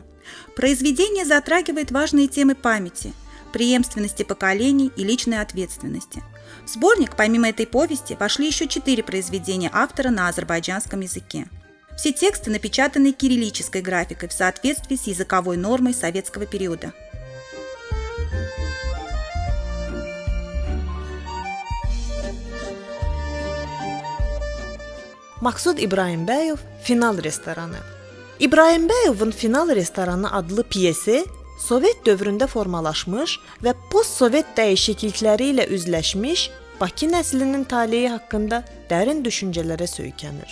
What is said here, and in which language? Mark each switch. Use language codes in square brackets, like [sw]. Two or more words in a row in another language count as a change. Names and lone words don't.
[ru] Произведение затрагивает важные темы памяти, преемственности поколений и личной ответственности. В сборник, помимо этой повести, вошли еще 4 произведения автора на азербайджанском языке. Все тексты напечатаны кириллической графикой в соответствии с языковой нормой советского периода. [az] Maqsud İbrahimbəyov Final restoranı. İbrahimbəyovun Final restoranı adlı piyesi Sovet dövründə formalaşmış və post-sovet dəyişiklikləri ilə üzləşmiş Bakı nəslinin taleyi haqqında dərin düşüncələrə söykənir.